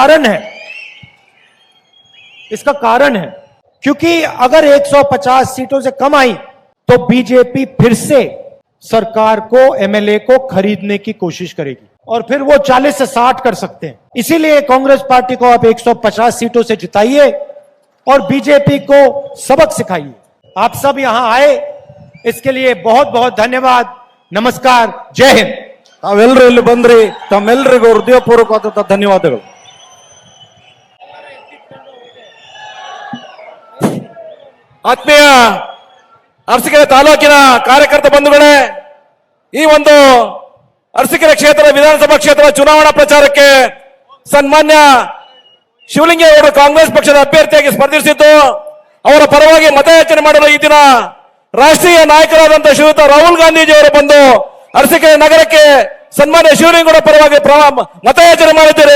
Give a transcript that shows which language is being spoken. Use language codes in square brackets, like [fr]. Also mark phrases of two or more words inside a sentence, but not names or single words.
[hi] इसका कारण है क्योंकि अगर 150 सीटों से कम आई तो बीजेपी फिर से सरकार को, एमएलए को खरीदने की कोशिश करेगी और फिर वो 40 से 60 कर सकते हैं। इसीलिए कांग्रेस पार्टी को आप 150 सीटों से जिताइए और बीजेपी को सबक सिखाइए। आप सब यहां आए, इसके लिए बहुत बहुत धन्यवाद। नमस्कार, जय हिंद। [kn] ತಾವೆಲ್ಲರೂ ಇಲ್ಲಿ ಬಂದ್ರಿ, ತಮ್ಮೆಲ್ಲರಿಗೂ ಹೃದಯಪೂರ್ವಕವಾದಂತಹ ಧನ್ಯವಾದಗಳು। ಆತ್ಮೀಯ ಅರಸೀಕೆರೆ ತಾಲೂಕಿನ ಕಾರ್ಯಕರ್ತ ಬಂಧುಗಳೇ, ಈ ಒಂದು ಅರಸೀಕೆರೆ ಕ್ಷೇತ್ರ ವಿಧಾನಸಭಾ ಕ್ಷೇತ್ರ ಚುನಾವಣಾ ಪ್ರಚಾರಕ್ಕೆ ಸನ್ಮಾನ್ಯ ಶಿವಲಿಂಗೇಗೌಡರು ಕಾಂಗ್ರೆಸ್ ಪಕ್ಷದ ಅಭ್ಯರ್ಥಿಯಾಗಿ ಸ್ಪರ್ಧಿಸಿದ್ದು, ಅವರ ಪರವಾಗಿ ಮತಯಾಚನೆ ಮಾಡಲು ಈ ದಿನ ರಾಷ್ಟ್ರೀಯ ನಾಯಕರಾದಂತಹ ಶ್ರೀಯುತ ರಾಹುಲ್ ಗಾಂಧೀಜಿಯವರು ಬಂದು ಅರಸೀಕೆರೆ ನಗರಕ್ಕೆ ಸನ್ಮಾನ್ಯ ಶಿವಲಿಂಗೇಗೌಡ ಪರವಾಗಿ ಮತಯಾಚನೆ ಮಾಡಿದ್ದಾರೆ.